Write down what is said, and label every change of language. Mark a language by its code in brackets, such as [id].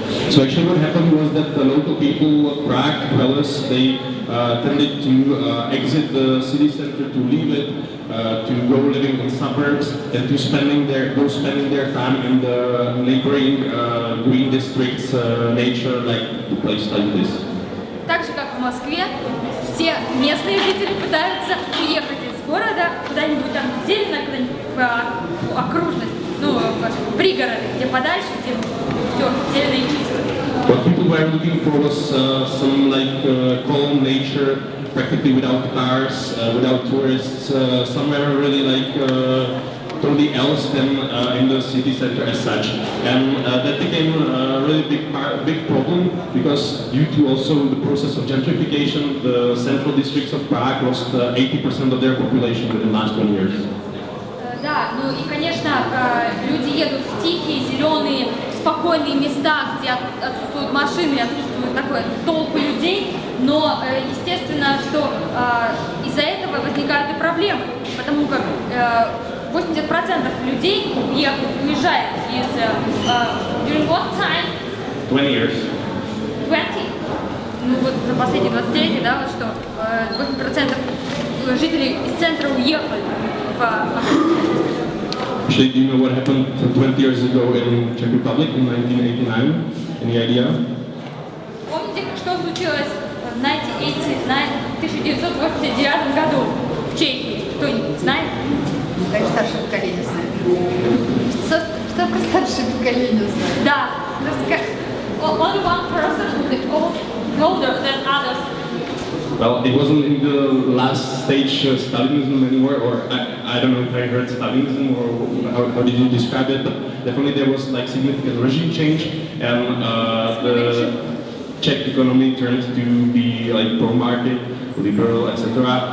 [en] So actually what happened was that the local people, Prague dwellers, they tended to exit the city center, to leave it, to go living in suburbs, and to spending their time in the neighboring green districts, nature, like places like this. [ru] Так же, как в Москве, все местные жители пытаются уехать из города куда-нибудь там зелено, куда-нибудь в окружность, ну, в пригороды, где подальше, где все зелено и чисто. [en] What people were looking for was some like calm nature, practically without cars, without tourists, somewhere really like totally else than in the city center as such. And that became a really big problem because due to also the process of gentrification, the central districts of Prague lost 80% of their population within the last 1 year. [ru] Да, ну и, конечно, люди едут в тихие, зеленые, спокойные места, где отсутствуют машины, отсутствует такой толпы людей, но естественно, что из-за этого возникают и проблемы, потому как 80% людей уезжает из [en] during what time? 20 years. 20? [ru] Ну вот за последние 20 лет, да, вот что 80% жителей из центра уехали в окружность. [en] Actually, do you know what happened 20 years ago in Czech Republic in 1989? Any idea? [ru] Помните, что случилось в 1989 году в Чехии? Кто-нибудь знает? Так старшее поколение знает. Что про старшее поколение знает? Да. [en] Only one person older than others. Well, it wasn't in the last stage Stalinism anymore, or I don't know if I heard Stalinism or how did you describe it, but definitely there was like significant regime change, and the Czech economy turned to be like pro-market, liberal, etc.